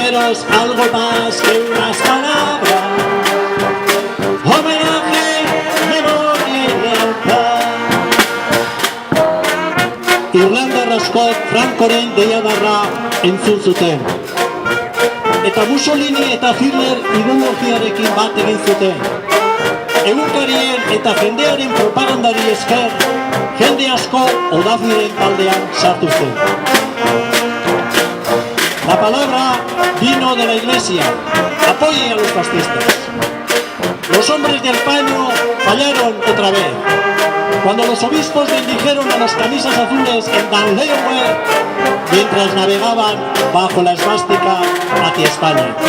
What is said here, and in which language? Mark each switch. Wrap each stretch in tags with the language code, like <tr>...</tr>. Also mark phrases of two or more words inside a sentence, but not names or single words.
<es>ofreceros algo más que unas palabras. Homenaje, memoria y lealtad.</es> <eu>Irlandar askok Frankoren deiadarra entzun zuten. Eta Mussolini eta Hitler ideologiarekin bat egin zuten. Egunkarien eta jendearen propagandari esker, jende asko Odafiren taldean sartu zen.</eu> <es>La palabra vino de la iglesia. Apoye a los fascistas. Los hombres del paño fallaron otra vez. Cuando los obispos bendijeron a los camisas azules en Dunleaway mientras navegaban bajo la esvástica hacia España.</es>